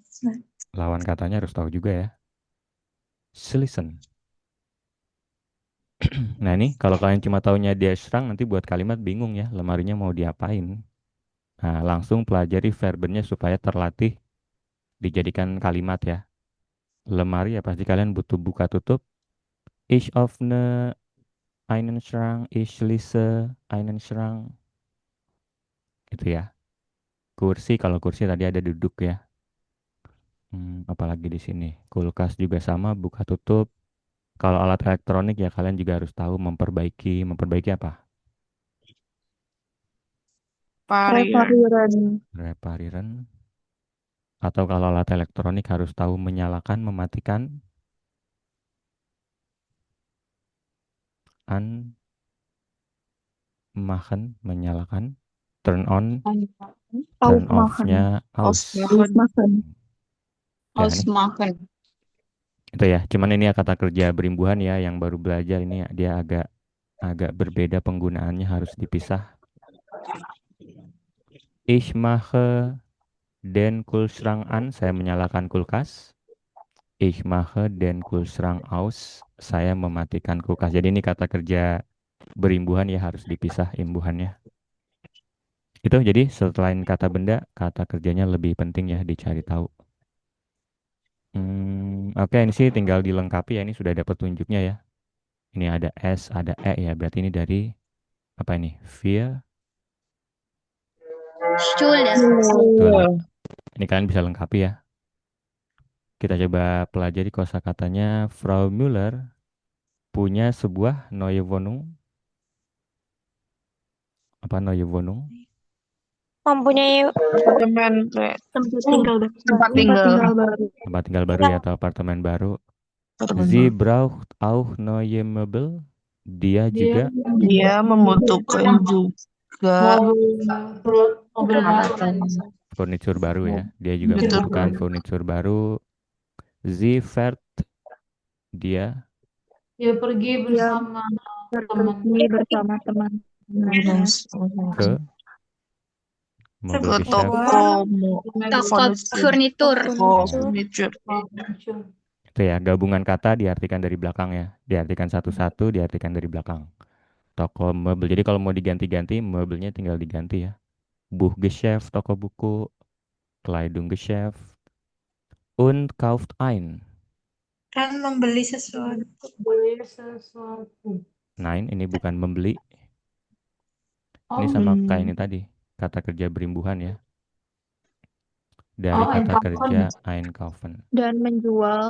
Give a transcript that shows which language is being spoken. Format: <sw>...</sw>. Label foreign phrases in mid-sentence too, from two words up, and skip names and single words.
<id>Lawan katanya harus tahu juga ya.</id> <de>Schließen.</de> <id>Nah ini kalau kalian cuma taunya dia serang nanti buat kalimat bingung ya, lemarinya mau diapain. Nah langsung pelajari verbennya supaya terlatih dijadikan kalimat ya. Lemari ya pasti kalian butuh buka tutup.</id> <de>Ich öffne einen Schrank, ich schließe einen Schrank.</de> <id>Gitu ya. Kursi kalau kursi tadi ada duduk ya. Apalagi di sini. Kulkas juga sama buka tutup. Kalau alat elektronik ya kalian juga harus tahu memperbaiki. Memperbaiki apa? Pariran.</id> <de>Reparieren.</de> <id>Atau kalau alat elektronik harus tahu menyalakan, mematikan. Machen, menyalakan.</id> <en>Turn on, turn</en> <de>Aufmachen.</de> <id>off-nya aus.</id> <de>Aufmachen.</de> <id>Ya nih,</id> <de>Ausmachen.</de> <id>itu ya. Cuman ini ya kata kerja berimbuhan ya yang baru belajar ini dia agak agak berbeda penggunaannya harus dipisah.</id> <de>Ich mache den Kühlschrank an,</de> <id>saya menyalakan kulkas.</id> <de>Ich mache den Kühlschrank aus,</de> <id>saya mematikan kulkas. Jadi ini kata kerja berimbuhan ya harus dipisah imbuhannya. Itu jadi selain kata benda, kata kerjanya lebih penting ya dicari tahu. Oke, ini sih tinggal dilengkapi ya. Ini sudah ada petunjuknya ya. Ini ada S, ada E ya. Berarti ini dari apa ini? Via.</id> <de>Schule.</de> <id>Betul. Ini kalian bisa lengkapi ya. Kita coba pelajari kosakatanya. Frau Müller punya sebuah</id> <de>neue Wohnung.</de> <id>Apa</id> <de>neue Wohnung?</de> <id>Mempunyai apartemen Tempat tinggal baru. tempat tinggal. baru. Tempat tinggal baru ya atau apartemen baru. Apartemen</id> <de>Sie</de> <id>baru.</id> <de>braucht auch neue Möbel.</de> <id>Dia juga Dia membutuhkan juga furnitur baru ya. Dia juga furnitur membutuhkan baru. furnitur baru.</id> <de>Sie fährt dia</de> <id>Dia pergi bersama Pergi bersama teman. ke Ke</id> <de>Mobilgeschäft.</de> <id>toko Toko furnitur.</id> <en>furniture.</en> <id>Itu ya, gabungan kata diartikan dari belakang ya. Diartikan satu-satu, diartikan dari belakang. Toko mebel. Jadi kalau mau diganti-ganti, mebelnya tinggal diganti ya. Buchgeschäft, toko buku.</id> <de>Kleidungsgeschäft. Und kauft ein.</de> <id>Kan membeli sesuatu. Beli sesuatu. Nein, ini bukan membeli. Ini Oh, sama kayak ini tadi. Kata kerja berimbuhan ya. Dari kata kerja einkaufen. Dan menjual.</id>